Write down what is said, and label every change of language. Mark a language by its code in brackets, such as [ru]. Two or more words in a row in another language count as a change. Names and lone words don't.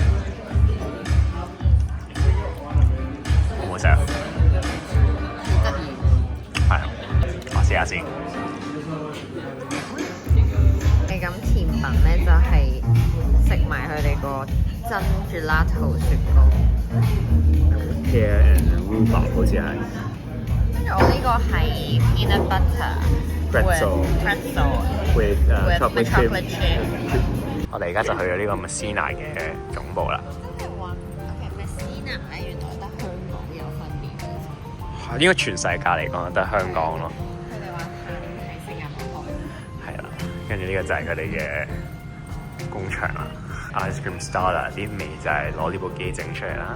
[yue] 好唔好食啊？得意。係，我試下先。咁甜品咧就係食埋佢哋個真 gelato 雪糕。 [en] Pear and rhubarb [yue] 好似係。跟住我呢個係 [en] peanut butter pretzel with chocolate chip。 [yue] 我哋而家就去咗呢個 Messina 嘅總部啦。即係話 Messina 咧原來得香港有分店。應該全世界嚟講得香港咯。佢哋話係新加坡開。係啦，跟住呢個就係佢哋嘅工場啦。 [en] Ice cream starter [yue] 啲味就係攞呢部機整出嚟啦。